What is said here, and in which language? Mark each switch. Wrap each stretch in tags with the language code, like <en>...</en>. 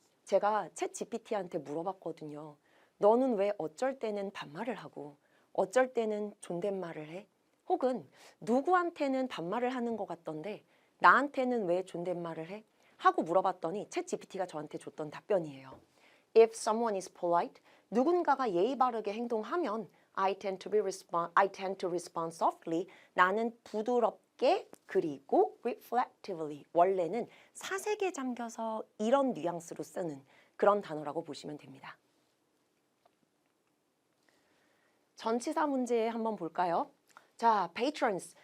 <ko>제가 챗 GPT한테 물어봤거든요. 너는 왜 어쩔 때는 반말을 하고 어쩔 때는 존댓말을 해? 혹은 누구한테는 반말을 하는 것 같던데 나한테는 왜 존댓말을 해? 하고 물어봤더니 챗 GPT가 저한테 줬던 답변이에요.</ko> <en>If someone is polite,</en> <ko>누군가가 예의 바르게 행동하면</ko> <en>I tend to respond softly.</en> <ko>나는 부드럽게 그리고 reflectively. 원래는 사색에 잠겨서 이런 뉘앙스로 쓰는 그런 단어라고 보시면 됩니다. 전치사 문제 한번 볼까요?</ko> <en>자, patrons.</en>